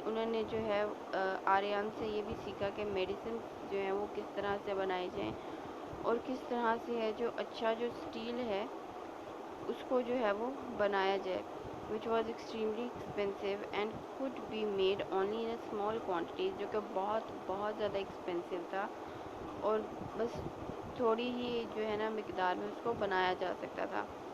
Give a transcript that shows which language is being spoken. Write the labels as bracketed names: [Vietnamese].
[Urdu] انہوں نے جو ہے آریان سے یہ بھی سیکھا کہ میڈیسن جو ہیں وہ کس طرح سے بنائی جائیں اور کس طرح سے ہے جو اچھا جو اسٹیل ہے اس کو جو ہے وہ بنایا جائے. [English] which was extremely expensive and could be made only in a small quantities. [Urdu] جو کہ بہت زیادہ ایکسپینسو تھا اور بس تھوڑی ہی جو ہے نا مقدار میں اس کو بنایا جا سکتا تھا.